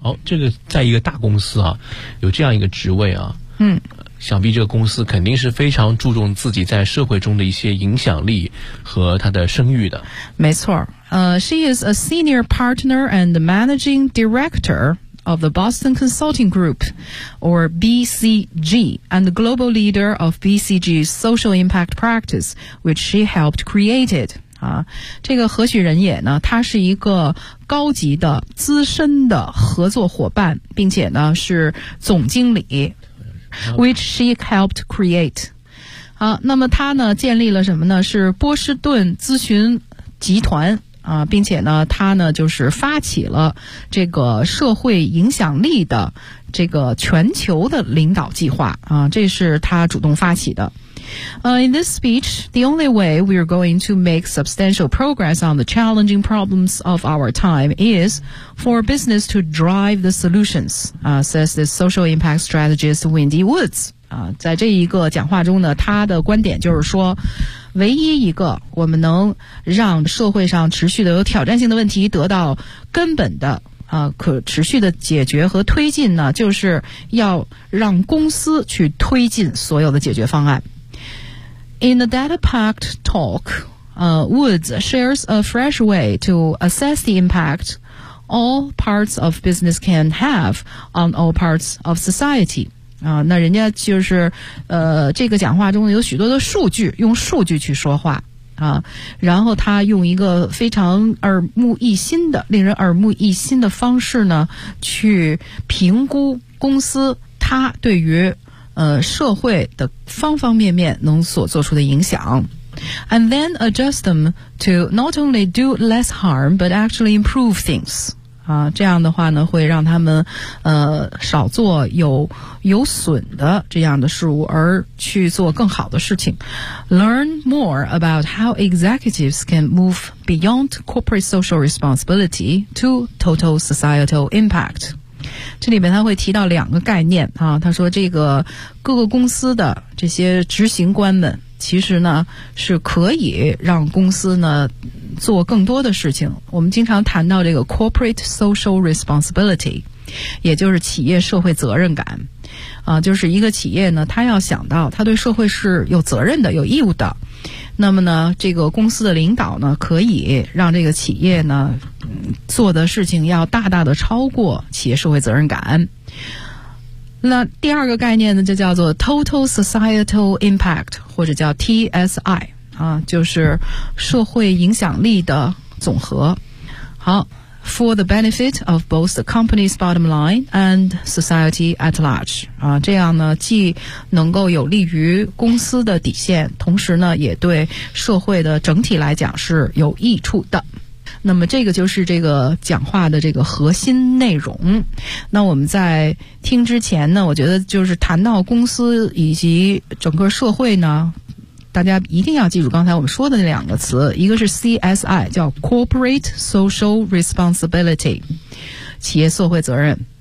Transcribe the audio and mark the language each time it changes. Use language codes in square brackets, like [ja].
[zh] 哦，这个在一个大公司啊，有这样一个职位啊，嗯，想必这个公司肯定是非常注重自己在社会中的一些影响力和他的声誉的。没错， [en] She is a senior partner and managing director of the Boston Consulting Group, or BCG, and the global leader of BCG's social impact practice, which she helped create it. [zh] 啊，这个何许人也呢？他是一个高级的、资深的合作伙伴，并且呢是总经理 ， [en] which she helped create. [zh] 好，那么他呢建立了什么呢？是波士顿咨询集团。啊，并且呢，他呢就是发起了这个社会影响力的这个全球的领导计划啊，这是他主动发起的。 [en] In this speech, the only way we are going to make substantial progress on the challenging problems of our time is for business to drive the solutions, says this social impact strategist Wendy Woods. [zh] 啊，在这一个讲话中呢，他的观点就是说。唯一一个我们能让社会上持续的有挑战性的问题得到根本的可持续的解决和推进呢，就是要让公司去推进所有的解决方案。 [en] In the data-packed talk, Woods shares a fresh way to assess the impact all parts of business can have on all parts of society. [zh] 那人家就是这个讲话中有许多的数据，用数据去说话啊，然后他用一个非常耳目一新的令人耳目一新的方式呢，去评估公司他对于社会的方方面面能所做出的影响。 [en] And then adjust them to not only do less harm, but actually improve things. [zh] 啊，这样的话呢，会让他们少做有损的这样的事物，而去做更好的事情。 [en] Learn more about how executives can move beyond corporate social responsibility to total societal impact. [zh] 这里面他会提到两个概念啊，他说这个各个公司的这些执行官们。其实呢是可以让公司呢做更多的事情。我们经常谈到这个 [en] corporate social responsibility， [zh] 也就是企业社会责任感啊，就是一个企业呢他要想到他对社会是有责任的、有义务的，那么呢这个公司的领导呢可以让这个企业呢做的事情要大大的超过企业社会责任感。那第二个概念呢就叫做 [en] total societal impact， [zh] 或者叫 TSI 啊，就是社会影响力的总和。好， [en] for the benefit of both the company's bottom line and society at large. [zh] 啊，这样呢，既能够有利于公司的底线，同时呢，也对社会的整体来讲是有益处的。那么这个就是这个讲话的这个核心内容。那我们在听之前呢，我觉得就是谈到公司以及整个社会呢，大家一定要记住刚才我们说的那两个词，一个是 CSI， 叫 [en] Corporate Social Responsibility， [zh] 企业社会责任。